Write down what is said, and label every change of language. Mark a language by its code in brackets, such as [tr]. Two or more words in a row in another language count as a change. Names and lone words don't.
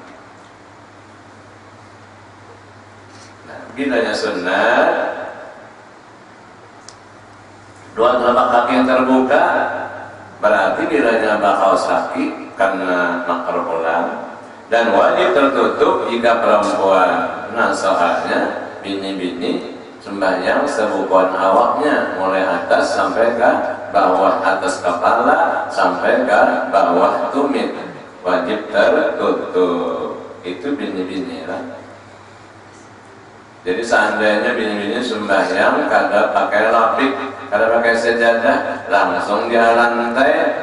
[id] Nah, bilanya sunat 2 telapak kaki yang terbuka, berarti bilanya kaos kaki karena makruh ulang, dan wajib tertutup jika perempuan. Nah, [bjn] soalnya bini-bini sembahyang sebukuan awaknya mulai atas sampai ke bawah, atas kepala sampai ke bawah tumit, wajib tertutup. Itu bini-bini lah. Jadi seandainya bini-bini sembahyang kada pakai lapik, kada pakai sejadah, langsung di lantai.